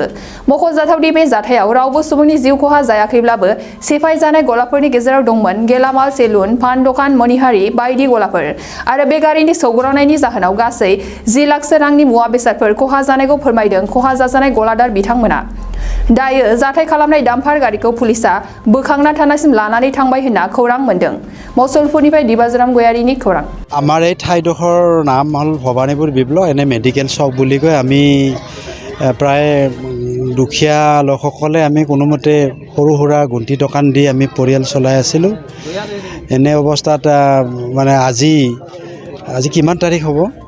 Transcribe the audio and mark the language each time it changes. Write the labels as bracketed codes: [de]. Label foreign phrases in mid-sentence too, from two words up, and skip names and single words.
[brx] मख'जाथाव दि बे जाथायाव रावबो सुबुंनि जिउ खहा जायाखैब्लाबो सेफायजानाय गलाफोरनि गेजेराव दंमोन गेलामाल, सेलुन, पान दखान, मनिहारी बायदि गलाफोर आरो बे गारिनि सौग्रावनायनि जाहोनाव गासै 10 लाखसो रांनि मुवा बेसादफोर खहा जानायखौ फोरमायदों खहा जाजानाय गलादार बिथांमोना। दायो जाथाय खालामनाय डाम्पार गारिखौ पुलिसा बोखांना थानासिम लानानै थांबाय होनना खौरां मोन्दों। मसलपुरनिफ्राय दिबाजराम गयारिनि खौरां। [as] আমাৰ এই ঠাইডোখৰ নাম হ'ল ভৱানীপুৰ বিপ্লৱ, এনে মেডিকেল চক বুলি কয়। আমি প্ৰায় দুখীয়া লোকসকলে আমি কোনোমতে সৰু সুৰা গুণ্টি দোকান দি আমি পৰিয়াল চলাই আছিলোঁ। এনে অৱস্থাত মানে আজি কিমান তাৰিখ হ'ব?